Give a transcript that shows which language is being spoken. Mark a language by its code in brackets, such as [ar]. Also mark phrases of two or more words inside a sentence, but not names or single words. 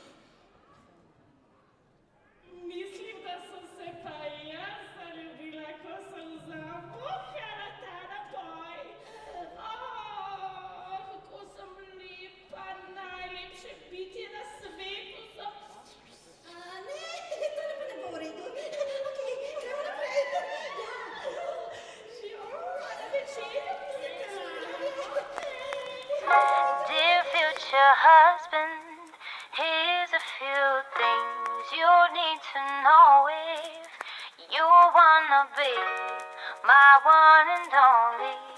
[sl] Mislim, da sem se pa jaz zaljubila, ko sem zamuhala ta napoj. Kako sem lepa, najlepše bitje na svetu sem. Ne, tole pa ne bo v redu. Okej, gremo naprej. [en] Dear future husband, here's a few things you need to know if you wanna be my one and only.